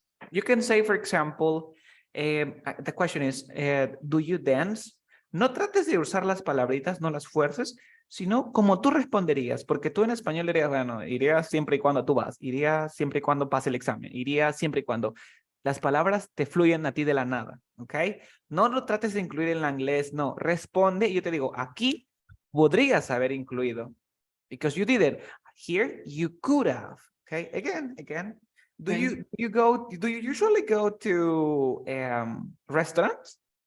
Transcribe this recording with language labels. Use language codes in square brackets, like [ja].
[en] You can say, for example, the question is, do you dance? [es] No trates de usar las palabritas, no las fuerces, sino como tú responderías, porque tú en español dirías, bueno, irías siempre y cuando tú vas, irías siempre y cuando pase el examen, irías siempre y cuando las palabras te fluyen a ti de la nada, ¿ok? No lo trates de incluir en el inglés, no, responde y yo te digo, aquí podrías haber incluido, [en] because you didn't. Here, you could have, okay? Again. Do Okay. do you usually go to restaurants?